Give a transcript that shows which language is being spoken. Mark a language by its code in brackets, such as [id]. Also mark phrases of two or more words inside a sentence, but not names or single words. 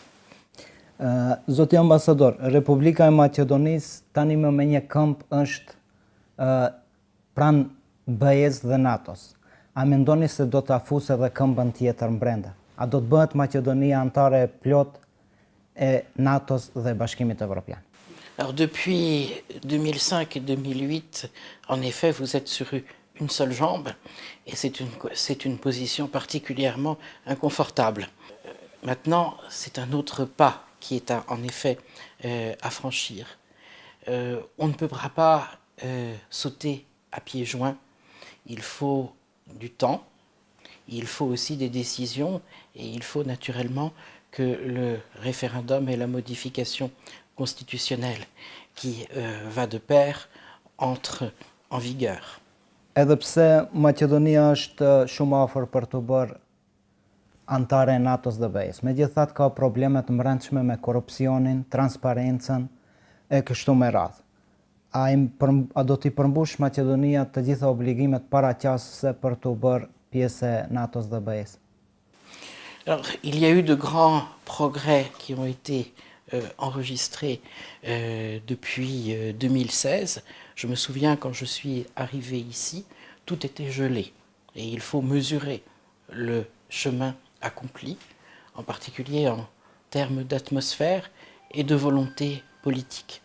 [sq] Zoti ambasador, Republika e Maqedonisë tani më me një këmbë është pranë BE-s dhe NATO-s. A mendoni se do të afusë edhe këmbën tjetër brenda? A do të bëhet Maqedonia antare plot e NATO-s dhe Bashkimit Evropian? [fr] Alors depuis 2005 et 2008, en effet, vous êtes sur une seule jambe et c'est une position particulièrement inconfortable. Maintenant, c'est un autre pas qui est en effet à franchir. On ne pourra pas sauter à pieds joints. Il faut du temps, il faut aussi des décisions et il faut naturellement que le référendum et la modification constitutionnelle qui va de pair entre en vigueur. [sq] Edhe pse Maqedonia është shumë afër për të bërë antare e NATO-s dhe BE-s, megjithatë ka probleme të brendshme me korrupsionin, transparencën e kështu me radhë. A do t'i përmbush Maqedonia të gjitha obligimet paraqasëse për të bërë pjesë e NATO-s dhe BE-s? [fr] Alors, il y a eu de grands progrès qui ont été enregistrés depuis 2016. Je me souviens quand je suis arrivé ici, tout était gelé. Et il faut mesurer le chemin accompli, en particulier en termes d'atmosphère et de volonté politique.